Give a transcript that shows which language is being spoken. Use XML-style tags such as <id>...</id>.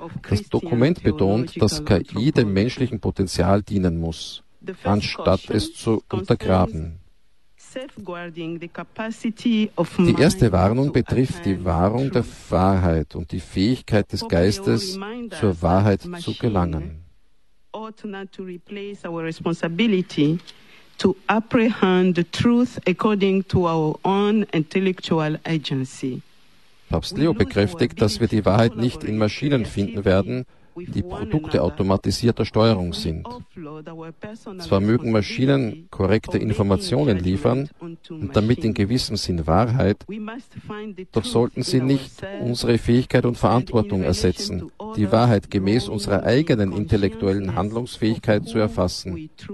<de>Das Dokument betont, dass KI dem menschlichen Potenzial dienen muss, anstatt es zu untergraben. Die erste Warnung betrifft die Wahrung der Wahrheit und die Fähigkeit des Geistes, zur Wahrheit zu gelangen.</de> <en>Ought not to replace our responsibility to apprehend the truth according to our own intellectual agency.</en> <de>Papst Leo bekräftigt, dass wir die Wahrheit nicht in Maschinen finden werden, die Produkte automatisierter Steuerung sind. Zwar mögen Maschinen korrekte Informationen liefern und damit in gewissem Sinn Wahrheit, doch sollten sie nicht unsere Fähigkeit und Verantwortung ersetzen, die Wahrheit gemäß unserer eigenen intellektuellen Handlungsfähigkeit zu erfassen.</de>